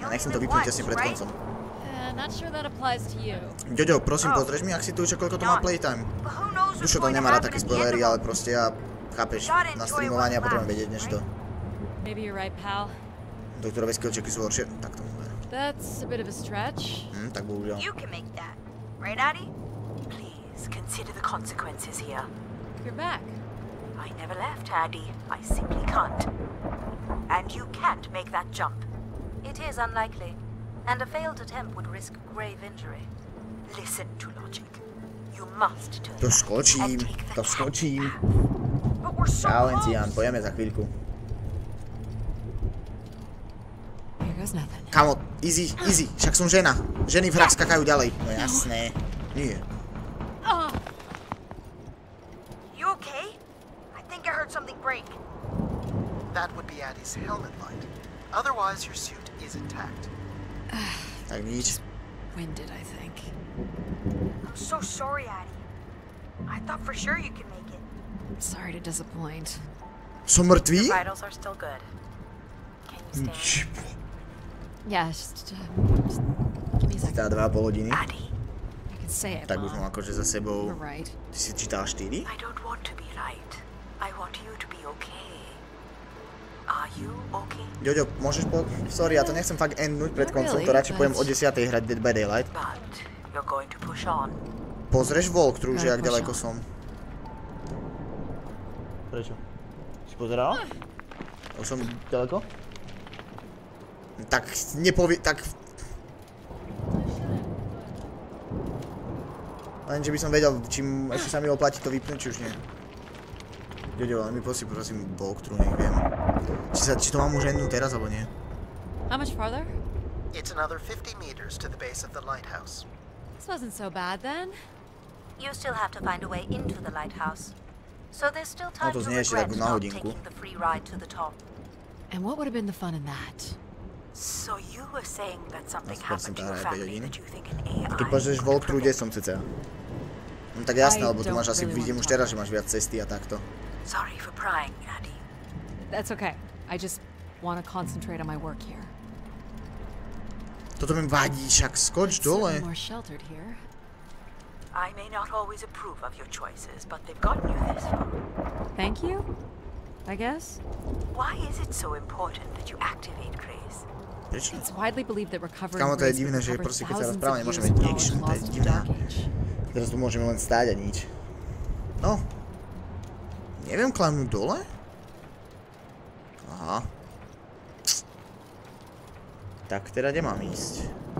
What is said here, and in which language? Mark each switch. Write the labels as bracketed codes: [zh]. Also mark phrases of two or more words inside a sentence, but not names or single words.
[sk] Ja nechcem to vypnúť tesne pred koncom. Jojo, prosím, pozrieš mi, ak si tu, koľko to má playtime. Dušo to nemá rád také spoilery, ale proste ja, chápeš, na streamovanie a potrebujem vedieť než to. Doktorové skillčeky sú horšie, tak to môže. Tak bohužiaľ. [en] Consider the consequences here. You're back. I never left, Addy. I simply can't. And you can't make that jump. It is unlikely, and a failed attempt would risk grave injury. Listen to logic. You must turn [sk] to skočím. Čau, Encián, pojeme za chvíľku. Kamo, easy, však som žena. Ženy v hrách skakajú ďalej. No jasné. Nie. [en] You okay? I think I heard something break. That would be Addy's helmet light. Otherwise, your suit is intact. [sk] Tak nič. [en] Winded, I think. I'm so sorry, Addy. I thought for sure you could make it. Sorry to disappoint. [sk] Som mŕtvý? [en] Your vitals are still good. Can you stand? Yeah, just give me a second. [sk] Tá 2,5 hodiny. [en] Addy. [sk] Tak už mám akože za sebou... Ty si čítala 4? [en] I don't want to be right. I want you to be okay. Are you okay? [sk] Jojo, môžeš Sorry, ja to nechcem fakt endnúť pred koncom, to radšej pojem o 10:00 hrať Dead by Daylight. Pozrieš walkthrough, že jak ďaleko som. Prečo? Si pozerala? Už som ďaleko? Tak tak... Lenže by som vedel, čím ešte sa mi oplatí to vypnúť, či už nie. Jojo, ale mi prosím walkthrough, nech viem. Či to mám už endnúť teraz, alebo nie? [en] How much farther? It's another 50 meters to the base of the lighthouse. This wasn't so bad then. You still have to find a way into the lighthouse. So there's still time to regret not taking the free ride to the top. And what would have been the fun in that? So you were saying that something happened to your family that you think an AI... [sk] Keď pozrieš walkthrough, kde som cca? No tak jasné, lebo tu máš asi, vidím už teraz, že máš viac cesty a takto. [en] Sorry for prying, Addy. That's okay. I just want to concentrate on my work here. [sk] Toto mi vadí, však skoč dole. [en] I may not always approve of your choices, but they've gotten you this far. Thank you, I guess. Why is it so important that you activate Grace? [sk] Prečo? [en] It's widely believed that recovering [sk] Kámo, to je divné, že proste keď sa rozprávame, nemôžeme mať action, to je divné. Teraz tu môžeme len stáť a nič. No. Neviem klamnúť dole? Aha. Tak teda kde mám ísť?